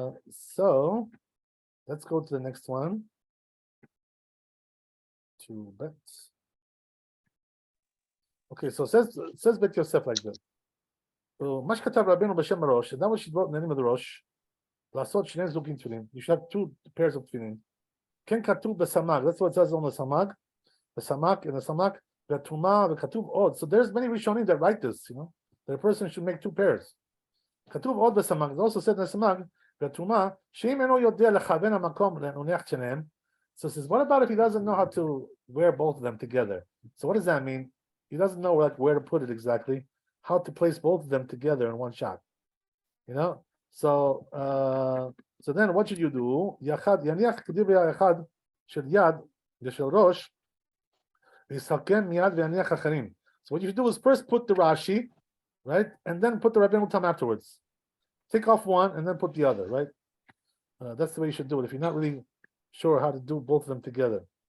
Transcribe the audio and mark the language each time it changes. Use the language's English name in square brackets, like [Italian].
[English] So let's go to the next one. Two bets. Okay, so it says Bet Yosef like this. [Hebrew] מה שכתב רבנו בשם הראש, [English] that what she wrote in the name of the [Hebrew] ראש, לעשות שני זוגים תפילין. [English] You should have 2 pairs of תפילין. [Hebrew] כן כתוב בסמ"ג, [English] that's what it says on the סמ"ג, in the סמ"ג, [Hebrew] והתרומה וכתוב עוד. [English] So there's many Rishonim that write this, that a person should make 2 pairs. [Hebrew] כתוב עוד בסמ"ג, [English] it also said in the [Hebrew] סמ"ג, והתרומה, שאם אינו יודע לכוון המקום להניח שניהם. [English] So it says, what about if he doesn't know how to wear both of them together? So what does that mean? He doesn't know where to put it exactly, how to place both of them together in one shot. So then what should you do? [Hebrew] יניח כדברי האחד של יד ושל ראש, ויסכם מיד ויניח אחרים. [English] So what you should do is first put the Rashi, right, and then put the Rabbeinu Tam afterwards. Take off one and then put the other, right? That's the way you should do it if you're not really sure how to do both of them together.